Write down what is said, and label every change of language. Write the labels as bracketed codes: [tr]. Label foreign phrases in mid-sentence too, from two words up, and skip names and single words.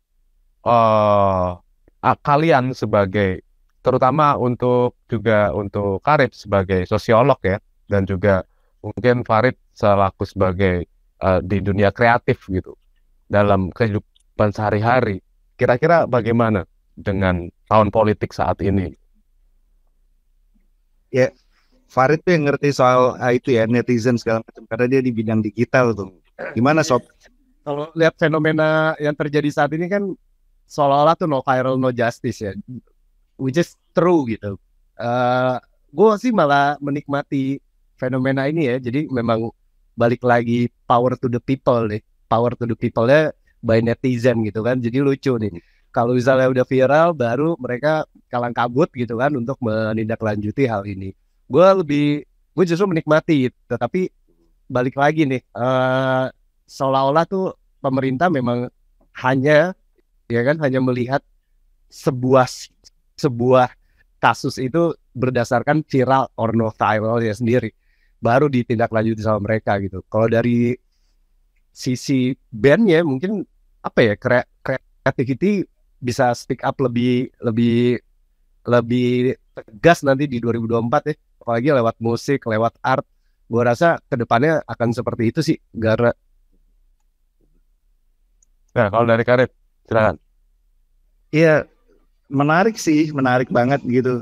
[id] kalian sebagai, terutama untuk Karib sebagai sosiolog ya, dan juga mungkin Farid selaku sebagai di dunia kreatif gitu, dalam kehidupan sehari-hari, kira-kira bagaimana dengan tahun politik saat ini? Ya, Farid tuh yang ngerti soal itu ya, netizen segala macam, karena dia di bidang digital tuh. Gimana Sob? Kalau lihat fenomena yang terjadi saat ini kan seolah-olah tuh [en] no viral no justice [id] ya, [en] which is true [id] gitu. Gue sih malah menikmati fenomena ini ya. Jadi memang balik lagi [en] power to the people [id] nih, [en] power to the people- [id] nya by netizen gitu kan. Jadi lucu nih, kalau misalnya udah viral baru mereka kalang kabut gitu kan untuk menindaklanjuti hal ini. Gue justru menikmati, tetapi balik lagi nih, seolah-olah tuh pemerintah memang hanya melihat sebuah kasus itu berdasarkan viral [en] or no [id] viralnya sendiri, baru ditindaklanjuti sama mereka gitu. Kalau dari sisi bandnya mungkin creativity bisa [en] speak up [id] lebih tegas nanti di 2024 ya, apalagi lewat musik, lewat art. Gue rasa kedepannya akan seperti itu sih, Gara. Nah, kalau dari Karib, silakan. Iya, menarik banget gitu.